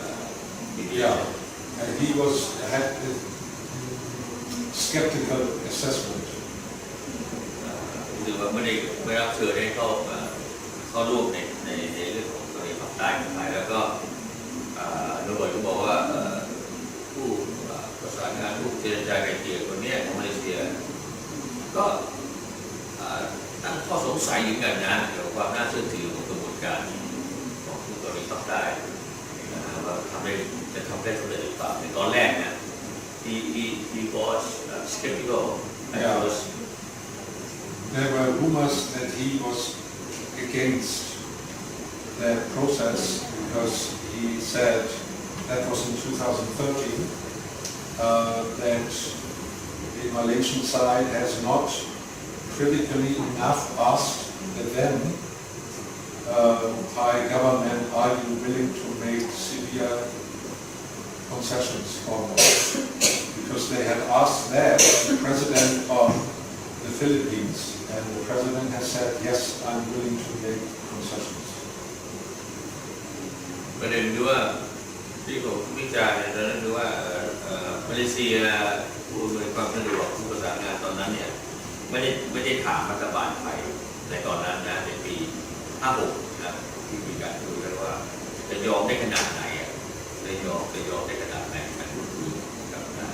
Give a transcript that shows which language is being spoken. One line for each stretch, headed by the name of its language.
English: and he had a skeptical assessment
Thai: หรือว่าไม่รับเชิญให้เข้าร่วมในเรื่องของกรณีภาคใต้ของไทยแล้วก็โรเบิร์ตก็บอกว่าผู้ประสานงานผู้เจรจาไกล่เกลี่ยคนนี้ของมาเลเซียก็ตั้งข้อสงสัยอยู่กันนะเกี่ยวกับความน่าเชื่อถือของกระบวนการของผู้กรณีภาคใต้ว่าจะทำได้สำเร็จหรือเปล่าในตอนแรกนะ
English: he was skeptical at first. There were rumors that he was against the process because he said that was in 2013 that the Malaysian side has not critically enough asked the then Thai government, are you willing to make severe concessions or not? Because they had asked that the president of the Philippines, and the president has said, yes, I'm willing to make concessions.
Thai: ประเด็นคือว่าที่ผมวิจารณ์ในตอนนั้นคือว่ามาเลเซียผู้อำนวยความสะดวกผู้ประสานงานตอนนั้นเนี่ยไม่ได้ถามรัฐบาลไทยในตอนนั้นนะในปี 56 นะที่มีการคุยกันว่าจะยอมได้ขนาดไหนจะยอมได้ขนาดไหนการพูดคุยกับ